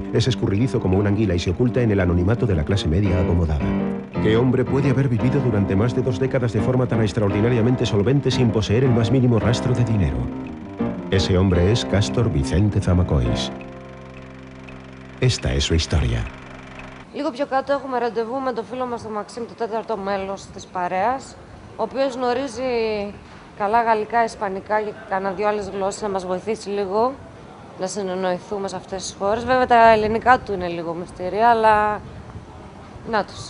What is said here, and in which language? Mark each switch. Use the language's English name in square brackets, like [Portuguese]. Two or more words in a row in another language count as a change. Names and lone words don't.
[Spanish] Es escurridizo como una anguila y se oculta en el anonimato de la clase media acomodada. ¿Qué hombre puede haber vivido durante más de 2 décadas de forma tan extraordinariamente solvente sin poseer el más mínimo rastro de dinero? Ese hombre es Cástor Vicente Zamacois. Esta es su historia. [Greek] Λίγο πιο κάτω έχουμε ραντεβού με τον φίλο μας τον Μαξίμ, το 4ο μέλος της παρέας, ο οποίος γνωρίζει καλά γαλλικά, ισπανικά και κάνα 2 άλλες γλώσσες να μας βοηθήσει λίγο να συνεννοηθούμε σε αυτές τις χώρες. Βέβαια τα ελληνικά του είναι λίγο μυστήρια, αλλά να τους.